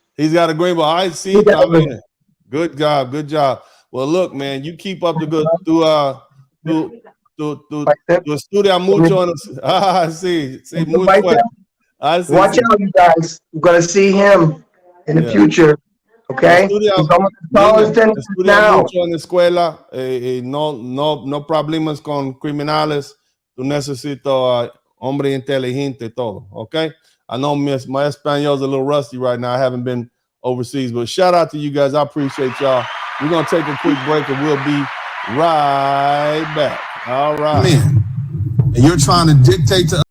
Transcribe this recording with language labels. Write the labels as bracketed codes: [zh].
[en] He's got a green one. I see. I mean, good job. Good job. Well, look, man, you keep up the good. [es] Tu estudia mucho. Sí, muy fuerte. [en] Watch out, you guys. We're going to see him in the future. Okay? [es] Estudia mucho en la escuela. No problemas con criminales. Tú necesitas hombre inteligente todo. [en] Okay? I know my Espanol is a little rusty right now. I haven't been overseas, but shout out to you guys. I appreciate y'all. We're going to take a quick break, and we'll be right back. All right. Man, and you're trying to dictate to